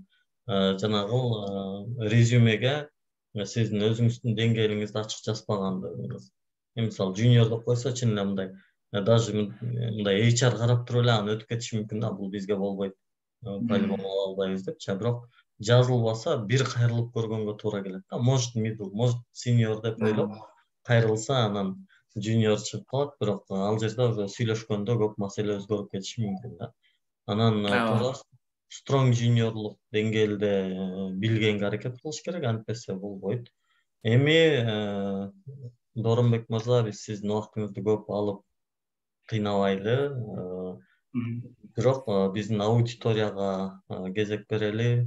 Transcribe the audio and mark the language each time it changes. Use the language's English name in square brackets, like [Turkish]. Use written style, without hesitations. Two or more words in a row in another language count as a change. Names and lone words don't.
[Kyrgyz] Жанагы резюмеге сиздин өзүңүздүн деңгээлиңизди ачык жазбагандыгыңыз. Мисалы junior деп койсо чын эле мындай даже мындай HR карап туруп эле аны өтүп кетиши мүмкүн да, бул бизге болбойт, по-любому ала албайбыз депчи. Бирок жазылбаса бир кайрылып көргөнгө туура келет да. Может middle, может senior деп ойлоп кайрылса анан junior чыгып калат, бирок ал жерде уже сүйлөшкөндө көп маселе өзгөрүп кетиши мүмкүн да. Анан туура strong juniorлук деңгээлде билгенге аракет кылыш керек, антпесе болбойт. Эми Дооронбек мырза, биз сиздин убактыңызды көп алып кыйнабайлы, бирок биздин аудиторияга кезек берели.